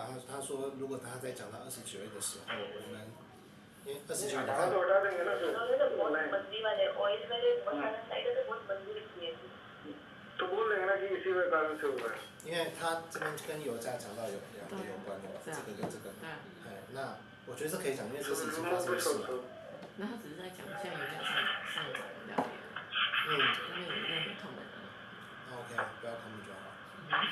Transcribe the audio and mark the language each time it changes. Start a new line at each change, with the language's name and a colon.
Chinese: 他说如果他在讲到29页的时候，我们因为29页
Hindi: हटा तो हटा देंगे ना फिर। उन्होंने तो बहुत मंदी वाले ऑयल वाले बहुत सारे साइड से बहुत मंदी लिखी है। तो बोल देंगे ना कि इसी में कारण से हुआ है।
Chinese: 因为他这边跟油价讲到有关的，这个跟这个。那我觉得这可以讲，因为这是已经发生的事了。那他只是在讲现在油价上涨了了解，没有任何 comment 啊。 OK，不要他们就好。